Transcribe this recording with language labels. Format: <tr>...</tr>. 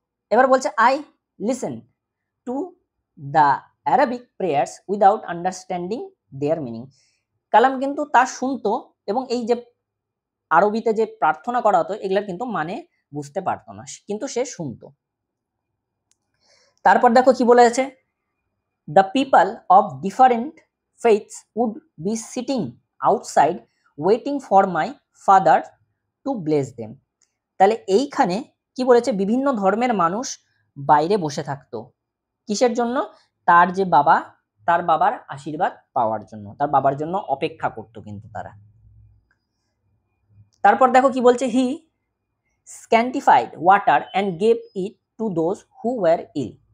<bn>এবার বলছে,</bn> <en>I listen to the Arabic prayers without understanding their meaning.</en> <bn>কালাম কিন্তু তা শুনতো, এবং এই যে আরবিতে যে প্রার্থনা করা হতো এগুলার কিন্তু মানে বুঝতে পারতো না, কিন্তু সে শুনতো। তারপর দেখো কি বলেছে,</bn> <en>The people of different faiths would be sitting outside waiting for my father to bless them।</en> <bn>তাহলে এইখানে কি বলেছে, বিভিন্ন ধর্মের মানুষ বাইরে বসে থাকতো কিসের জন্য, তার যে বাবা তার বাবার আশীর্বাদ পাওয়ার জন্য, তার বাবার জন্য অপেক্ষা করতো কিন্তু তারা। তারপর দেখো কি বলছে,</bn> <en>He sanctified water and gave it to those who were ill.</en>